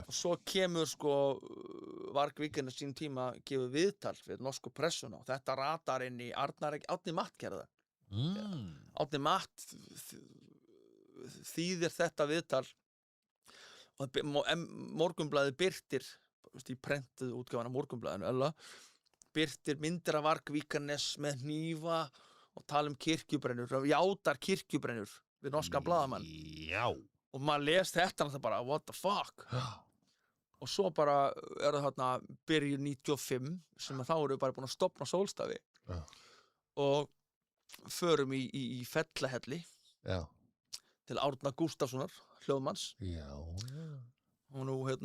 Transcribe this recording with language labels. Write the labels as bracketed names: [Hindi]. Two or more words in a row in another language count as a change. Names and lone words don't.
[Icelandic] og svo kemur sko Varg Vikernes sín tíma gefur viðtal við norsku pressuna og þetta ratar inn í Árni Matt gerði það Árni Matt þýðir þetta viðtal og Morgunblaðið birtir í prentuð útgáfan af Morgunblaðinu birtir myndir af Varg Vikernes með hnífa og tala kirkjubrennur, játar kirkjubrennur við norska blaðamann já og maður les þetta og það bara [English] what the fuck [Icelandic] og svo bara það þarna byrjun 95 sem þá eru bara búin að stofna Sólstafi og förum í Fellahelli til Árna Gústafssonar hljóðmanns og nú